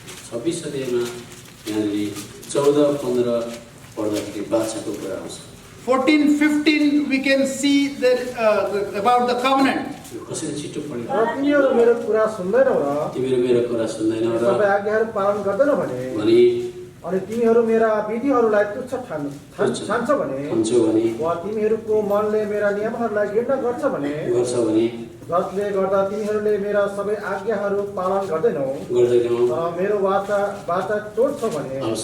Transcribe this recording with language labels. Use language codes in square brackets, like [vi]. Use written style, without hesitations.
[ne] 26 अध्यायमा यहाँले 14-15 पढ्दाखेरि बाछाको कुरा आउँछ। [en] 14-15 we can see about the covenant. [ne] यो कसरी छिटो पढ्यो? र तिमीहरू मेरो कुरा सुन्दैनौ र तिमीहरू मेरो कुरा सुन्दैनौ र सबै आज्ञाहरू पालन गर्दैनौ भने अनि तिमीहरू मेरा विधिहरूलाई तुच्छ ठान्छौ भने वा तिमीहरूको मनले मेरा नियमहरूलाई घृणा गर्छ भने जसले गर्दा तिमीहरूले मेरा सबै आज्ञाहरू पालन गर्दैनौ र मेरो वाचा तोड्छौ भने